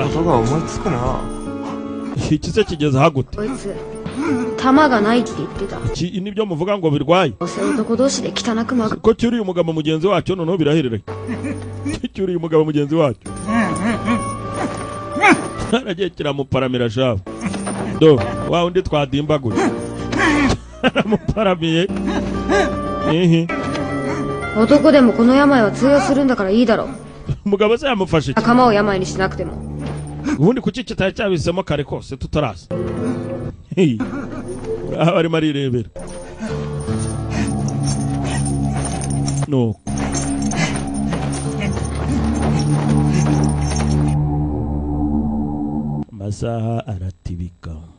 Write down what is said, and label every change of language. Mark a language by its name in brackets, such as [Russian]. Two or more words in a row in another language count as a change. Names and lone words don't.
[Japanese] ことが思いつくな。 [Kinyarwanda] iki se kigeze hagute [Japanese] こいつ、弾がないって言ってた。 [Kinyarwanda] iki nibyo muvuga ngo birwaye [Japanese] どうせ男同士で汚くまぐ。 [Kinyarwanda] ko cyuriye umugabo mugenzi wacyo noneho biraherereye cyuriye umugabo mugenzi wacyo aragiye kiramuparamira shabu do wa undi twadimbaguye aramuparamiye [Japanese] 男でもこの病は通用するんだからいいだろう。 [Kinyarwanda] umugabo se yamufashe iki [Japanese] 仲間を病にしなくても。 [Kinyarwanda] ubundi kuki kitari cyabisemo kare kose tutaraza uraho arimo arirebera nuko amasaha aratibika